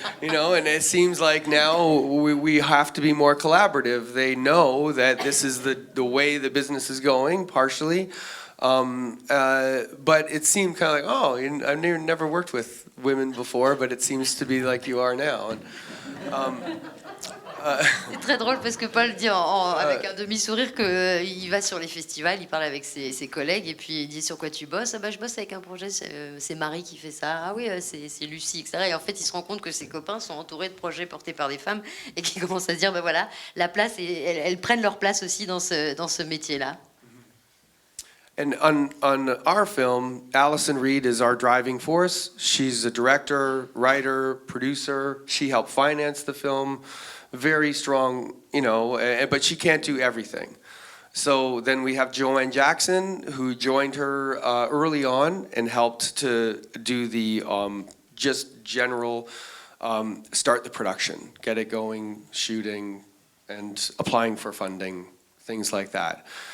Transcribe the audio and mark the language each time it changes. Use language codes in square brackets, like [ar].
[en] You know, and it seems like now we have to be more collaborative. They know that this is the way the business is going, partially. But it seemed kind of like, oh, I've never worked with women before, but it seems to be like you are now. And, [fr] c'est très drôle parce que Paul dit avec un demi-sourire qu'il va sur les festivals, il parle avec ses collègues et puis il dit sur quoi tu bosses. Ah bah, je bosse avec un projet, c'est Marie qui fait ça. Ah oui, c'est Lucie, etc. Et en fait, il se rend compte que ses copains sont entourés de projets portés par des femmes et qui commencent à se dire, bah voilà, la place, elles prennent leur place aussi dans ce métier-là. [en] And on our film, Allison Reed is our driving force. She's a director, writer, producer. She helped finance the film. Very strong, you know, but she can't do everything. So then we have Joanne Jackson, who joined her early on and helped to do the just general start the production, get it going, shooting, and applying for funding, things like that.